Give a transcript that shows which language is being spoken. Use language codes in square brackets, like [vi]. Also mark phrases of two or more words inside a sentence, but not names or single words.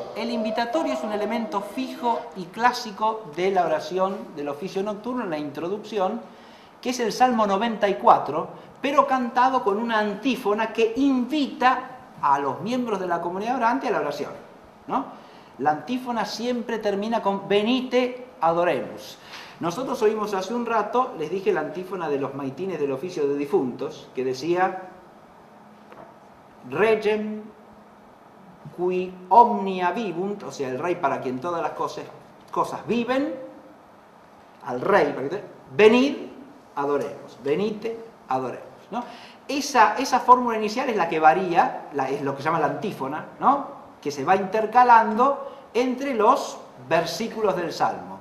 [es] El invitatorio es un elemento fijo y clásico de la oración del oficio nocturno, en la introducción, que es el Salmo 94, pero cantado con una antífona que invita a los miembros de la comunidad orante a la oración, ¿no? La antífona siempre termina con [la] venite adoremus. [es] Nosotros oímos hace un rato, les dije la antífona de los maitines del oficio de difuntos, que decía [la] Regem qui omnia vivunt, [es] o sea, el rey para quien todas las cosas viven, al rey, venid, adoremos, venite, adoremos, ¿no? Esa fórmula inicial es la que varía, es lo que se llama la antífona, ¿no? Que se va intercalando entre los versículos del Salmo.